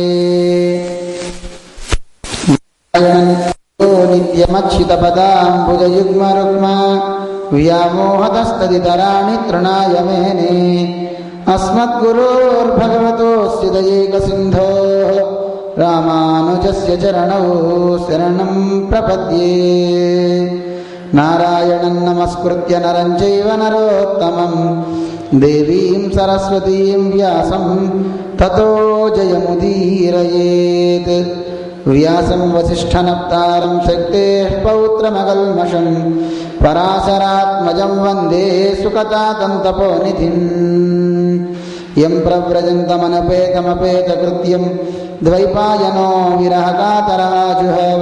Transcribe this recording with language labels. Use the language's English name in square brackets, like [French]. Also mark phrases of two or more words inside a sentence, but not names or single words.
[Sanskrit] నిత్యమచ్యుతపదాంబుజయుగ్మరుగ్మ వ్యామోహతస్తదితరాణి తృణాయ మేనే. అస్మద్గురోర్భగవతోస్య దయైకసింధో రామానుజస్య చరణౌ శరణం ప్రపద్యే. నారాయణం నమస్కృత్య నరం చైవ నరోత్తమం దేవీం సరస్వతీం వ్యాసం తతో జయముదీరయేత్. వ్యాసం వసిష్ఠనప్తారం శక్తేః పౌత్రమకల్మషం పరాశరాత్మజం వందే సుకతాతంతపోనిధిం. యం ప్రవ్రజन्तమనపేతమపేతకృత్యం ద్వైపాయనో విరహకాతరాజుహవ.